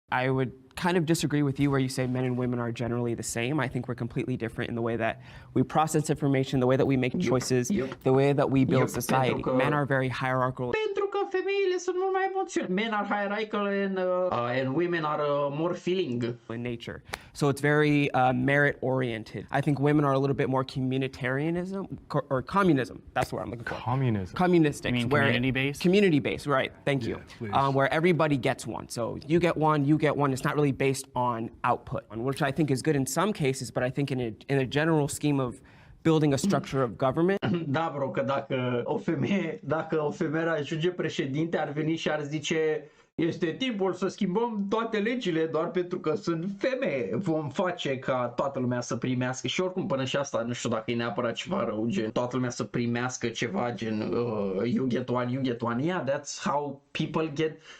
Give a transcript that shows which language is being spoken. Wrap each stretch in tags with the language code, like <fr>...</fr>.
<en>I would kind of disagree with you where you say men and women are generally the same. I think we're completely different in the way that we process information, the way that we make choices, the way that we build society. Men are very hierarchical.</en> <ro>Pentru că femeile sunt mult mai emoționale.</ro> <en>Men are hierarchical and women are more feeling. In nature. So it's very merit-oriented. I think women are a little bit more communitarianism or communism. That's what I'm looking for. Communism. Communistic. You mean community-based? Community-based, right. Thank you. Where everybody gets one. So you get one. It's not really based on output, which I think is good in some cases, but I think in a general scheme of building a structure of government.</en> <ro>Da, bro, că dacă o femeie ajunge președinte, ar veni și ar zice este timpul să schimbăm toate legile doar pentru că sunt femeie. Vom face ca toată lumea să primească și oricum până și asta, nu știu dacă e neapărat ceva rău, gen toată lumea să primească ceva gen</ro> <en>you get one, yeah, that's how people get.</en>